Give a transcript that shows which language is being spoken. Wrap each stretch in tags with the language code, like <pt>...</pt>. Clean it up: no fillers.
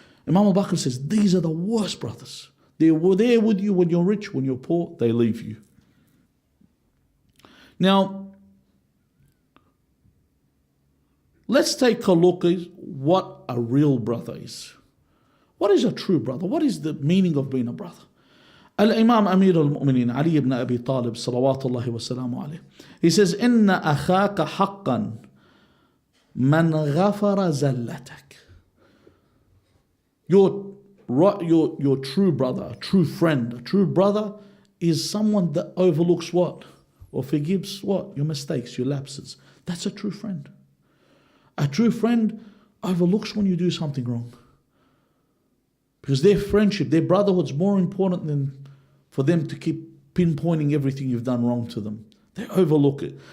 <en>Imam al-Baqir says, these are the worst brothers. They were there with you when you're rich, when you're poor, they leave you. Now, let's take a look at what a real brother is. What is a true brother? What is the meaning of being a brother? Al-Imam Amir al-Mu'mineen, Ali ibn Abi Talib, salawatullahi wa salamu alayhi. He says,</en> <ar>إِنَّ أَخَاكَ حَقًّا مَنْ غَفَرَ زَلَّتَكَ.</ar> <en>Your true brother, a true friend, a true brother is someone that overlooks what? Or forgives what? Your mistakes, your lapses. That's a true friend. A true friend overlooks when you do something wrong. Because their friendship, their brotherhood is more important than for them to keep pinpointing everything you've done wrong to them. They overlook it.</en>